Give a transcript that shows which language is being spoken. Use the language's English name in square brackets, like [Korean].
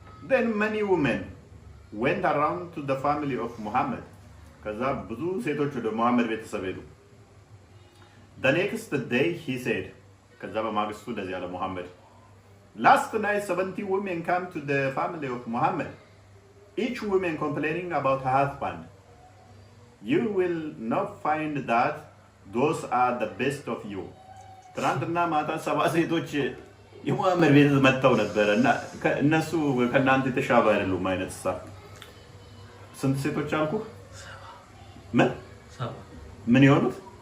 [English] Then many women went around to the family of Muhammad። [Amharic] ከዛ ብዙ ሴቶች ወደ ሙሐመድ ቤተሰብ ሄዱ። [English] The next day he said [Amharic] ከዛ በማግስቱ እንደዚህ ያለ ሙሐመድ [English] last night 70 women came to the family of Muhammad, each woman complaining about her husband. You will not find that those are the best of you. [Amharic] ትናንትና ማታ 70 ሴቶች የሙሐመድ ቤት መጥተው ነበር እና እነሱ ከናንተ የተሻሉ አይደሉም አይነት ሳ ስንት ሴቶች አልኩ? ምን ይሆኑት?